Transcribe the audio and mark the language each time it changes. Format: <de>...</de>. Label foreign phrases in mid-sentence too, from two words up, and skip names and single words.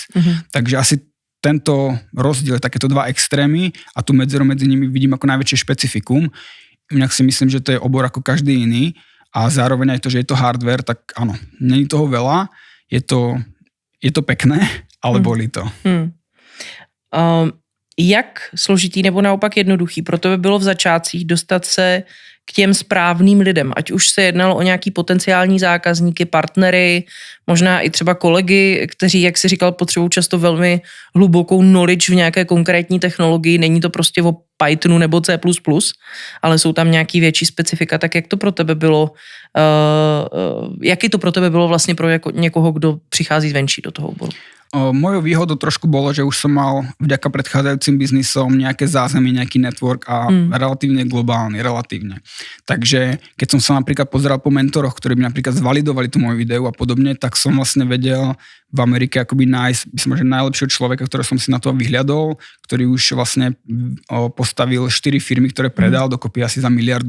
<sk>Takže asi tento rozdiel, takéto dva extrémy a tú medzeru medzi nimi vidím ako najväčšie špecifikum. Inak si myslím, že to je obor ako každý iný a zároveň aj to, že je to hardware, tak áno, není toho veľa, je to pekné, ale bolí to.</sk> <cs>Jak složitý nebo naopak jednoduchý pro tebe bylo v začátcích dostat se k těm správným lidem, ať už se jednalo o nějaký potenciální zákazníky, partnery, možná i třeba kolegy, kteří, jak si říkal, potřebují často velmi hlubokou knowledge v nějaké konkrétní technologii, není to prostě o Pythonu nebo C++, ale jsou tam nějaký větší specifika, tak jak to pro tebe bylo, jaký to pro tebe bylo vlastně pro někoho, kdo přichází zvenčí do toho oboru?</cs> <sk>Mojou výhodou trošku bolo, že už som mal vďaka predchádzajúcim biznisom nejaké zázemie, nejaký network a relatívne globálny, Takže keď som sa napríklad pozeral po mentoroch, ktorí by napríklad zvalidovali tú moju ideu a podobne, tak som vlastne vedel v Amerike akoby nájsť, myslím, že najlepšieho človeka, ktorého som si na to vyhľadol, ktorý už vlastne postavil 4 firmy, ktoré predal dokopy asi za $1 miliardu.</sk>